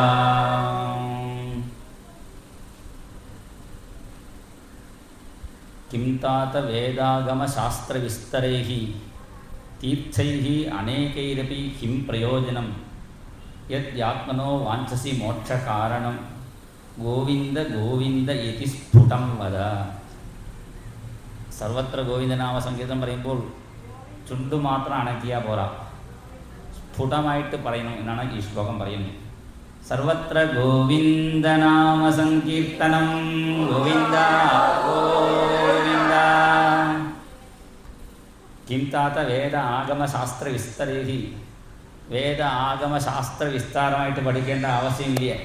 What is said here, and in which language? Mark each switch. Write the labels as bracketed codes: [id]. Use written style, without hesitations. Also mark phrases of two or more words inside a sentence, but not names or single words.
[sa] किं तात वेदागमशास्त्रविस्तरैः तीर्थैः अनेकैरपि किं प्रयोजनं यद्यात्मनो वाञ्छसि मोक्षकारणं गोविन्द गोविन्द इति स्फुटं वद സർവത്ര ഗോവിന്ദനാമ സംഗീതം [ml] പറയുമ്പോൾ ചുണ്ടു മാത്രം അണക്കിയാൽ പോരാ, സ്ഫുടമായിട്ട് പറയണം എന്നാണ് ഈ ശ്ലോകം പറയുന്നത്. [sa] സർവത്ര ഗോവിന്ദനാമ സങ്കീർത്തനം ഗോവിന്ദ ഗോവിന്ദ കിം താത വേദ ആഗമശാസ്ത്ര വിസ്തരേഹി [ml] വേദ ആഗമശാസ്ത്ര വിസ്താരമായിട്ട് പഠിക്കേണ്ട ആവശ്യമില്ല.